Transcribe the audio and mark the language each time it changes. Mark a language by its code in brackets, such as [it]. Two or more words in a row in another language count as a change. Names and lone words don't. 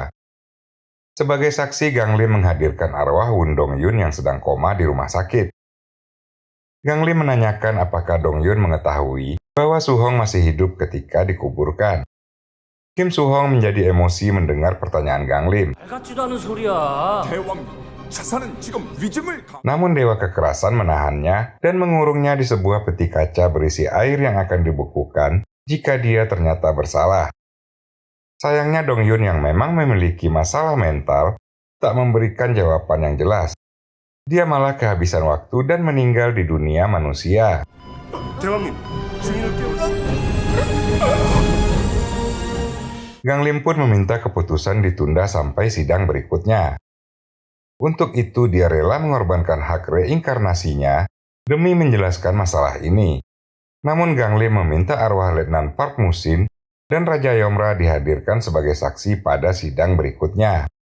[id] Sebagai saksi, Gang Lim menghadirkan arwah Won Dong Yun yang sedang koma di rumah sakit. Gang Lim menanyakan apakah Dong Yun mengetahui bahwa Soo Hong masih hidup ketika dikuburkan. Kim Soo Hong menjadi emosi mendengar pertanyaan Gang Lim. [ko] 같지도 않은 소리야. 대왕님, 자사는 지금 위증을 [id] Namun Dewa Kekerasan menahannya dan mengurungnya di sebuah peti kaca berisi air yang akan dibekukan jika dia ternyata bersalah. Sayangnya Dong Yun yang memang memiliki masalah mental tak memberikan jawaban yang jelas. Dia malah kehabisan waktu dan meninggal di dunia manusia. [ko] 대왕님, 증인을 깨우쳐. [id] Gang Lim pun meminta keputusan ditunda sampai sidang berikutnya. Untuk itu dia rela mengorbankan hak reinkarnasinya demi menjelaskan masalah ini. Namun Gang Lim meminta arwah Letnan Park Musin dan Raja Yomra dihadirkan sebagai saksi pada sidang berikutnya.